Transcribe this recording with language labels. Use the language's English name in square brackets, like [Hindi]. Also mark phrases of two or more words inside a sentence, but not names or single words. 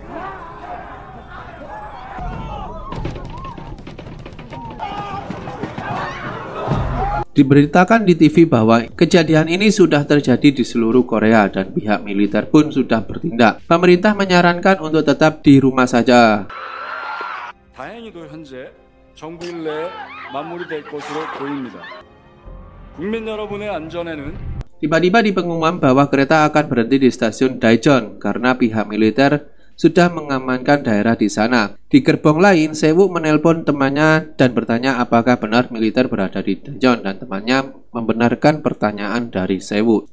[Indonesian] Diberitakan di TV bahwa kejadian ini sudah terjadi di seluruh Korea dan pihak militer pun sudah bertindak. Pemerintah menyarankan untuk tetap di rumah saja. [Korean] 다행히도 현재 정부일 내에 마무리될 것으로 보입니다. 국민 여러분의 안전에는 [Indonesian] Tiba-tiba di pengumuman bahwa kereta akan berhenti di stasiun Daejeon karena pihak militer sudah mengamankan daerah di sana. Di gerbong lain, Seng-wook menelpon temannya dan bertanya apakah benar militer berada di Daejeon dan temannya membenarkan pertanyaan dari Seng-wook.